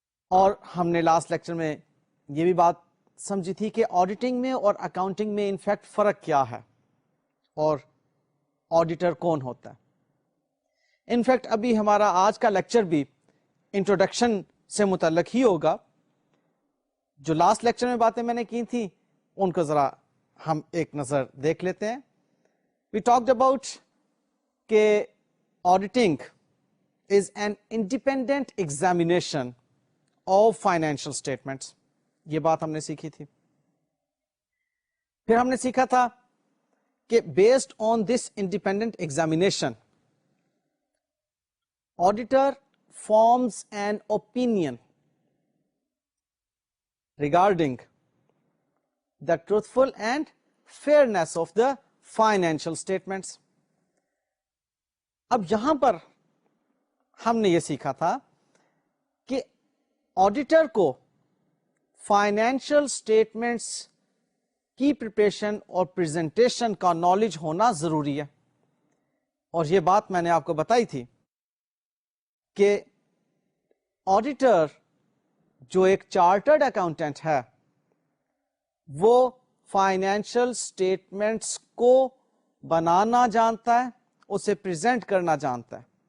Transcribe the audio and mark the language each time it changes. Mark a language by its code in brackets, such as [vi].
[ur] اور ہم نے لاسٹ لیکچر میں یہ بھی بات سمجھی تھی کہ آڈیٹنگ میں اور اکاؤنٹنگ میں انفیکٹ فرق کیا ہے اور آڈیٹر کون ہوتا ہے. انفیکٹ ابھی ہمارا آج کا لیکچر بھی انٹروڈکشن سے متعلق ہی ہوگا. جو لاسٹ لیکچر میں باتیں میں نے کی تھی ان کو ذرا ہم ایک نظر دیکھ لیتے ہیں. [en] We talked about کہ auditing is an independent examination of financial statements. [ur] یہ بات ہم نے سیکھی تھی. پھر ہم نے سیکھا تھا کہ [en] based on this independent examination, auditor forms an opinion regarding the truthful and fairness of the financial statements. [ur] اب یہاں پر ہم نے یہ سیکھا تھا کہ آڈیٹر کو فائنینشیل سٹیٹمنٹس کی پریپریشن اور پریزنٹیشن کا نالج ہونا ضروری ہے. اور یہ بات میں نے آپ کو بتائی تھی کہ آڈیٹر جو ایک چارٹرڈ اکاؤنٹنٹ ہے وہ فائنینشیل سٹیٹمنٹس کو بنانا جانتا ہے, اسے پریزنٹ کرنا جانتا ہے.